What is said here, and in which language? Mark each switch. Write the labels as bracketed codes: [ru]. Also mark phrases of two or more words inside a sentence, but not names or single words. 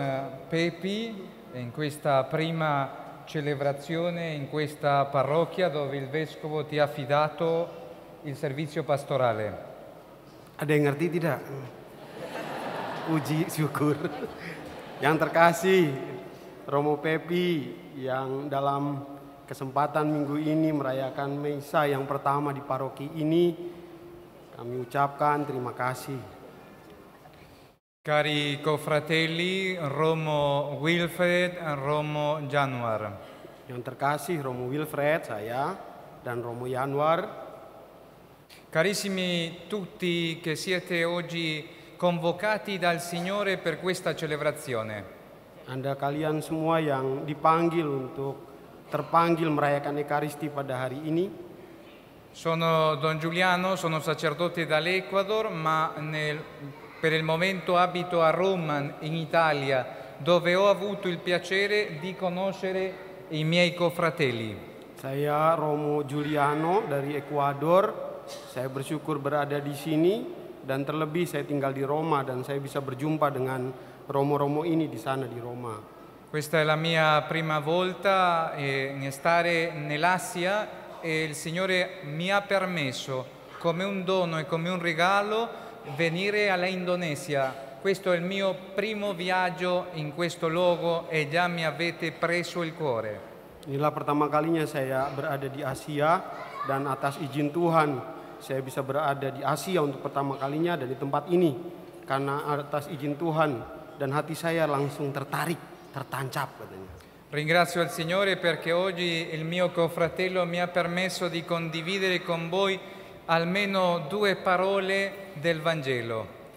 [it] Pepi, in questa prima celebrazione in questa parrocchia dove il Vescovo ti ha affidato il servizio pastorale. [id] Ada yang ngerti tidak? Puji syukur. Yang terkasih Romo Pepi yang dalam kesempatan minggu ini merayakan Misa yang pertama di paroki ini, kami ucapkan terima kasih. [it] Cari confratelli, Romo Wilfred, Romo Januar. [id] Yang terkasih Romo Wilfred, saya, dan Romo Januar. [it] Carissimi tutti che siete oggi convocati dal Signore per questa celebrazione. [id] Anda kalian semua yang dipanggil untuk terpanggil merayakan Ekaristi pada hari ini. [it] Sono Don Giuliano, sono sacerdote dall'Ecuador, ma per il momento abito a Roma, in Italia, dove ho avuto il piacere di conoscere i miei confratelli. [id] Saya Romo Giuliano dari Ekuador. Saya bersyukur berada di sini dan terlebih saya tinggal di Roma dan saya bisa berjumpa dengan romo-romo ini di sana di Roma. [it] Questa è la mia prima volta stare nell'Asia e il Signore mi ha permesso, come un dono e come un regalo, venire alla Indonesia. Questo è il mio primo viaggio in questo luogo e già mi avete preso il cuore. [id] Inilah pertama kalinya saya berada di Asia dan atas izin Tuhan saya bisa berada di Asia untuk pertama kalinya dan di tempat ini. Karena atas izin Tuhan dan hati saya langsung tertarik, tertancap katanya. [it] Ringrazio il Signore perché oggi il mio confratello mi ha permesso di condividere con voi almeno 2 parole del Vangelo.